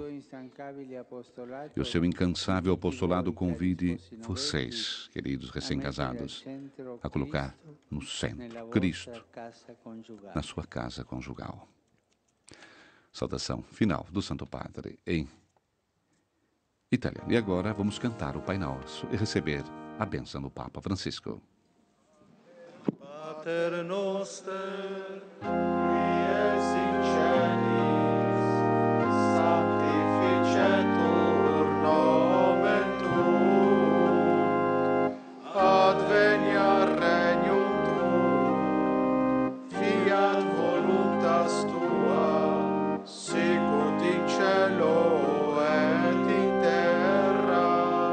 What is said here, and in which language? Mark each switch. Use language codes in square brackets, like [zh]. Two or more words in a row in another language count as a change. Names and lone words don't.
[pt] E o seu incansável apostolado convide vocês, queridos recém-casados, a colocar no centro Cristo na sua casa conjugal. Saudação final do Santo Padre em italiano. E agora vamos cantar o Pai Nosso e receber a bênção do Papa Francisco. [la] Pater Noster, adveniat regnum tuum, fiat voluntas tua, sicut in cielo et in terra.